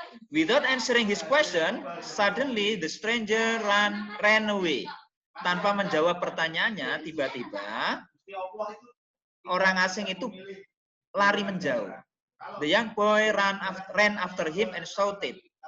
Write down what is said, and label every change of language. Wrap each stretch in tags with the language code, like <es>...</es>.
<en>Without answering his question, suddenly the stranger ran away.</en> <id>Tanpa menjawab pertanyaannya, tiba-tiba orang asing itu lari menjauh.</id> <en>The young boy ran after him and shouted.</en>